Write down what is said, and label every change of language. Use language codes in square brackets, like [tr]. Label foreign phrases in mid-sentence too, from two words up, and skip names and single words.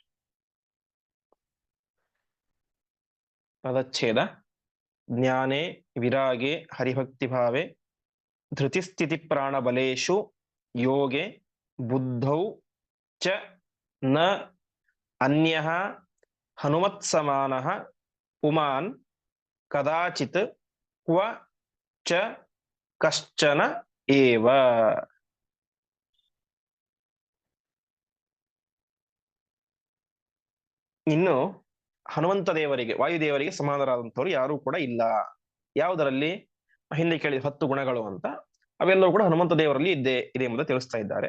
[sa] ಪದಚ್ಛೇದ, ಜ್ಞಾನೇ ವಿರಾಗೆ ಹರಿಭಕ್ತಿ ಭಾವೆ ಧೃತಿಸ್ಥಿತಿ ಪ್ರಾಣಬಲೇಶು ಯೋಗೆ ಬುದ್ಧೌ ಚ ನ ಅನ್ಯಃ ಹನುಮತ್ಸಮಾನಃ ಪುಮಾನ್ ಕದಾಚಿತ್ ಕ್ವ ಚ ಕಶ್ಚನ ಏವ. [kn] ಇನ್ನು ಹನುಮಂತ ದೇವರಿಗೆ, ವಾಯುದೇವರಿಗೆ ಸಮಾನರಾದಂಥವ್ರು ಯಾರೂ ಕೂಡ ಇಲ್ಲ. ಯಾವುದರಲ್ಲಿ? ಹಿಂದೆ ಕೇಳಿದ 10 ಗುಣಗಳು ಅಂತ, ಅವೆಲ್ಲವೂ ಕೂಡ ಹನುಮಂತ ದೇವರಲ್ಲಿ ಇದೆ ಎಂಬುದು ತಿಳಿಸ್ತಾ ಇದ್ದಾರೆ.